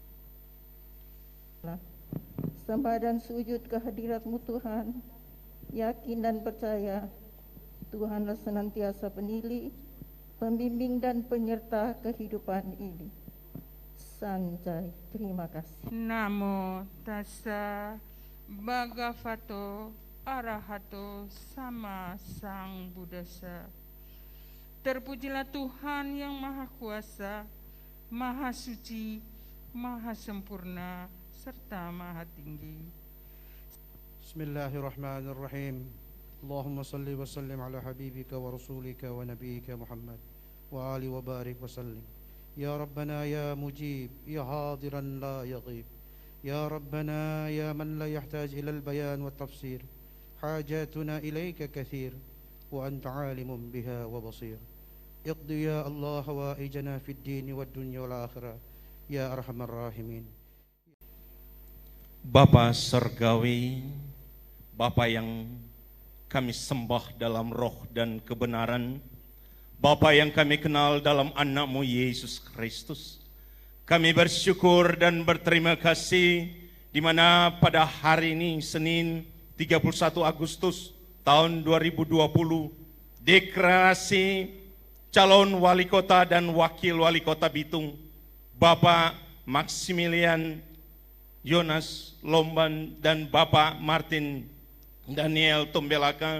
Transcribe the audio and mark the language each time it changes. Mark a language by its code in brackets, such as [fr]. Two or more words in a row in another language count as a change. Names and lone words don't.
[id] Sembah dan sujud kehadirat-Mu Tuhan, yakin dan percaya Tuhanlah senantiasa penilai, pembimbing dan penyerta kehidupan ini. Sanjay, terima kasih. [pi] Namo tassa bhagavato arahato sama sang Buddhasa. [id] Terpujilah Tuhan yang Maha Kuasa, Maha Suci, Maha Sempurna, serta Maha Tinggi. [ar] Bismillahirrahmanirrahim. اللهم صل وسلم على حبيبك ورسولك ونبيك محمد وآل وبارك وسلم. يا ربنا يا مجيب يا حاضرا لا يغيب. يا ربنا يا من لا يحتاج إلى البيان وتفسير. حاجتنا إليك كثير وأنت عليم بها وبصير. اقض يا الله حوائجنا في الدين والدنيا والآخرة يا أرحم الراحمين. [id] Bapa Surgawi, Bapa yang kami sembah dalam roh dan kebenaran, Bapa yang kami kenal dalam anak-Mu Yesus Kristus, kami bersyukur dan berterima kasih di mana pada hari ini Senin 31 Agustus tahun 2020 deklarasi calon wali kota dan wakil wali kota Bitung, Bapak Maximilian Jonas Lomban dan Bapak Martin Daniel Tombelaka.